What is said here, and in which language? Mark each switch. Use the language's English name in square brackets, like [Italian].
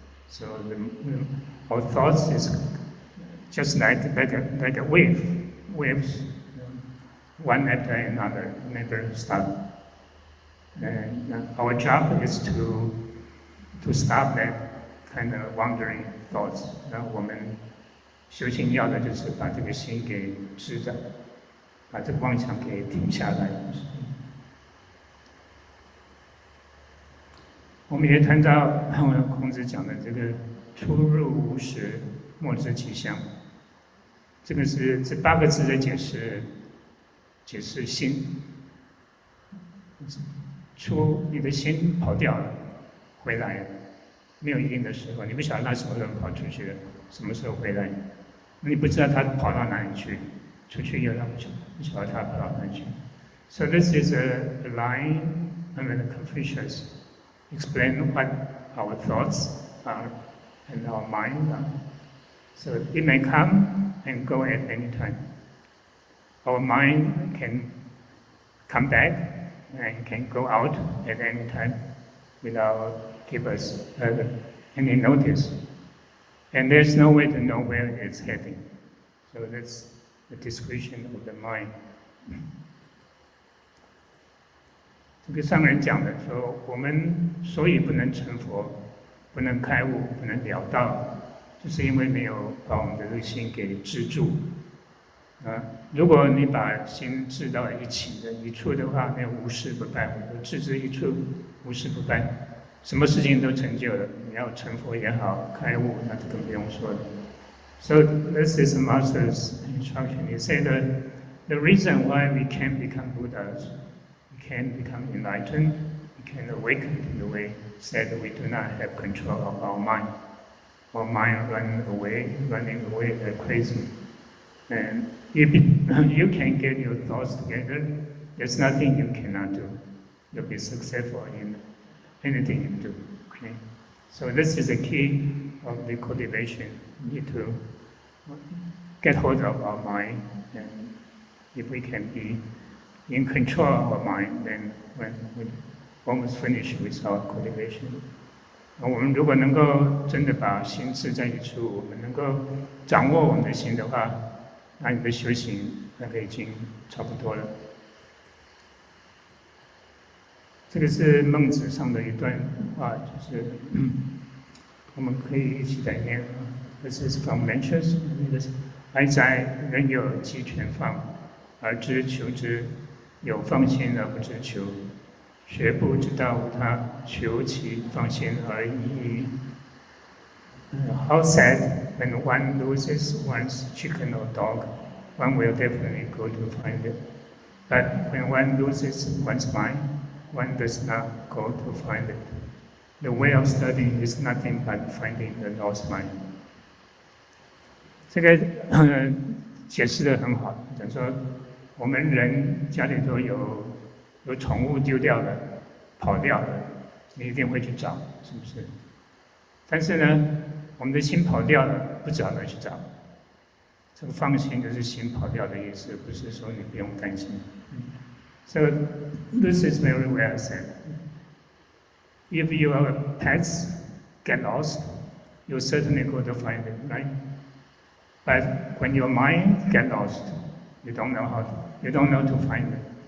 [English] So our thoughts is just like a waves, one after another, never stop. And our job is to stop that kind of wandering thoughts. [Chinese] 然后我们修行要的就是把这个心给制止，把这个妄想给停下来。我们也谈到孔子讲的这个出入无时，莫知其乡。这个是这8个字的解释心。你的心跑掉了，回来了，没有一定的时候，你不晓得他什么时候跑出去了，什么时候回来，你不知道他跑到哪里去，出去又让不晓得他跑到哪里去。 [English] So this is a line, Confucius explain what our thoughts are and our mind are. So it may come and go at any time. Our mind can come back and can go out at any time without give us any notice. And there's no way to know where it's heading. So that's the discretion of the mind. [Chinese] 这个上人讲的说，我们所以不能成佛，不能开悟，不能了道，就是因为没有把我们的这个心给制住。如果你把心制到一起的一处的话，那无事不办；置之一处，无事不办，什么事情都成就了。你要成佛也好，开悟那就更不用说了。 [English] So this is the master's instruction. He said that the reason why we can't become Buddhas, we can't become enlightened, we can't awaken in the way, said that we do not have control of our mind. Our mind running away like crazy. And if you can get your thoughts together, there's nothing you cannot do. You'll be successful in anything you do. Okay? So this is the key of the cultivation. We need to get hold of our mind, and if we can be in control of our mind, then when we almost finish with our cultivation. [Chinese] 我们如果能够真的把心制在一处，我们能够掌握我们的心的话，那你的修行那个已经差不多了。这个是孟子上的一段话，就是我们可以一起来念啊。 [English] This is from Lectures， [Chinese] 哀哉，人有鸡犬放，而知求之；有放心而不知求。学不之道无他，求其放心而已矣。 [English] How sad when one loses one's chicken or dog, one will definitely go to find it. But when one loses one's mind, one does not go to find it. The way of studying is nothing but finding the lost mind. [Chinese] 这个解释得很好，讲说我们人家里头有宠物丢掉了、跑掉了，你一定会去找，是不是？但是呢，我们的心跑掉了，不知道哪去找。这个放心就是心跑掉的意思，不是说你不用担心。 [English] So this is very well said. If your pets get lost, you certainly go to find it, right? But when your mind get lost, you don't know to find it.